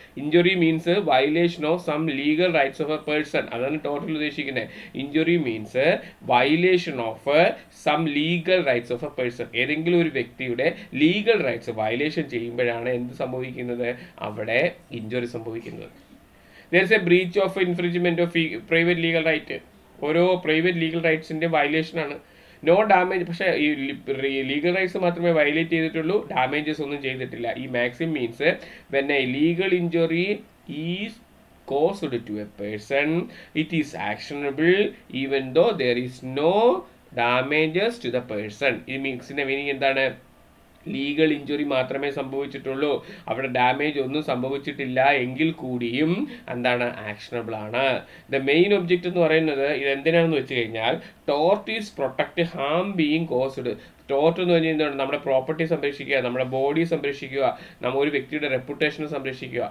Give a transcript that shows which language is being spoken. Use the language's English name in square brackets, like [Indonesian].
[English] Injury means violation of some legal rights of a person. [Malayalam] അതാണ് total ഉദ്ദേശിക്കുന്നത്. [English] Injury means violation of some legal rights of a person. [Malayalam] ഏതെങ്കിലും ഒരു വ്യക്തിയുടെ legal rights violation ചെയ്യുമ്പോഴാണ് എന്ത് സംഭവിക്കുന്നത്? അവിടെ ഇഞ്ചുറി സംഭവിക്കുന്നത്. [English] there is a breach of infringement of private legal right. [Malayalam] ഓരോ പ്രൈവറ്റ് ലീഗൽ റൈറ്റ്സിന്റെ വയലേഷൻ ആണ്. [English] No damage. [Malayalam] പക്ഷേ ഈ ലീഗൽ റൈറ്റ്സ് മാത്രമേ വയലേറ്റ് ചെയ്തിട്ടുള്ളൂ, ഡാമേജസ് ഒന്നും ചെയ്തിട്ടില്ല. [English] ഈ maxim means when a legal injury is caused to a person, it is actionable even though there is no damages to the person. [Malayalam] ഈ മീൻസിന്റെ meaning എന്താണ്? ലീഗൽ ഇഞ്ചുറി മാത്രമേ സംഭവിച്ചിട്ടുള്ളൂ, അവിടെ ഡാമേജ് ഒന്നും സംഭവിച്ചിട്ടില്ല എങ്കിൽ കൂടിയും എന്താണ്, ആക്ഷനബിൾ ആണ്. [English] the main object [Malayalam] എന്ന് പറയുന്നത് ഇത് എന്തിനാണെന്ന് വെച്ച് കഴിഞ്ഞാൽ [English] Tort is protect harm being caused. [Malayalam] Tort എന്ന് പറഞ്ഞാൽ എന്താണ്, നമ്മുടെ പ്രോപ്പർട്ടി സംരക്ഷിക്കുക, നമ്മുടെ ബോഡി സംരക്ഷിക്കുക, നമ്മൾ ഒരു വ്യക്തിയുടെ റെപ്യൂട്ടേഷൻ സംരക്ഷിക്കുക.